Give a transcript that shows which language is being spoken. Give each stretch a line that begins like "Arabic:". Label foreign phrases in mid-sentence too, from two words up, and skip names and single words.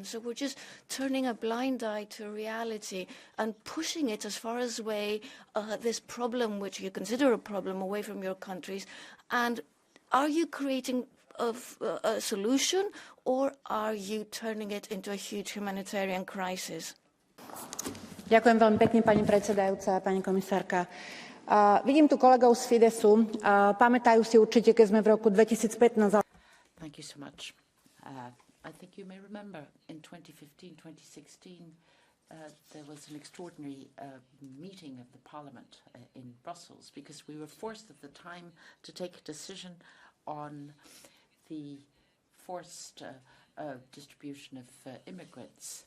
English: So we're just turning a blind eye to reality and pushing it as far as away, this problem, which you consider a problem, away from your countries. And are you creating a solution, or are you turning it into a huge humanitarian crisis?
Slovak: Ďakujem veľmi pekne, pani predsedajúca, pani komisárka. Vidím tu kolegov z Fidesu. Pamätajú si určite, keď sme v roku 2015...
English: Thank you so much. I think you may remember in 2015-2016 there was an extraordinary meeting of the Parliament in Brussels, because we were forced at the time to take a decision on the forced distribution of immigrants.